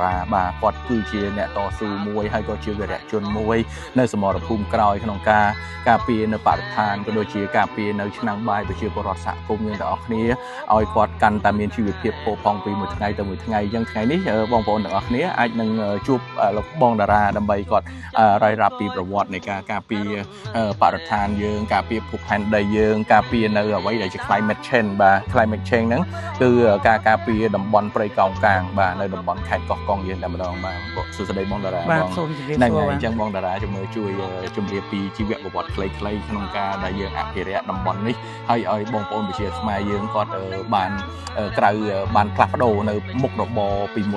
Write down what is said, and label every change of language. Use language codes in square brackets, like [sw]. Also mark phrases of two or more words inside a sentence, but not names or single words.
[km] រាបាទគាត់គឺជាអ្នកតស៊ូមួយហើយក៏ជាវីរៈជនមួយនៅសមរភូមិក្រោយក្នុងការពារនៅបរិស្ថានក៏ដូចជាការពារនៅឆ្នាំងបាយប្រជាពលរដ្ឋសហគមន៍យើងទាំងអស់គ្នាឲ្យគាត់កាន់តែមានជីវភាពផូរផង់ពីមួយថ្ងៃទៅមួយថ្ងៃអញ្ចឹងថ្ងៃនេះបងប្អូនទាំងអស់គ្នាអាចនឹងជួបលោកបងតារាដើម្បីគាត់រាយរាប់ពីប្រវត្តិនៃការការពារបរិស្ថានយើងការពារភពផែនដីយើងការពារនៅអ្វីដែលជា [en] climate change [km] បាទ [en] climate change [km] ហ្នឹងគឺការការពារតំបន់ព្រៃ កោងកាងបាទនៅតំបន់ខេត្តកោះកុងយើងតែម្ដងបាទសួស្ដីបងតារាបងហ្នឹងហើយអញ្ចឹងបងតារាជួយជម្រាបពីជីវប្រវត្តិខ្លីៗក្នុងការដែល យើងអភិរក្សតំបន់នេះហើយឲ្យបងប្អូនប្រជាខ្មែរយើងគាត់បានក្រៅបានផ្លាស់ប្ដូរនៅមុខរបរពីមុន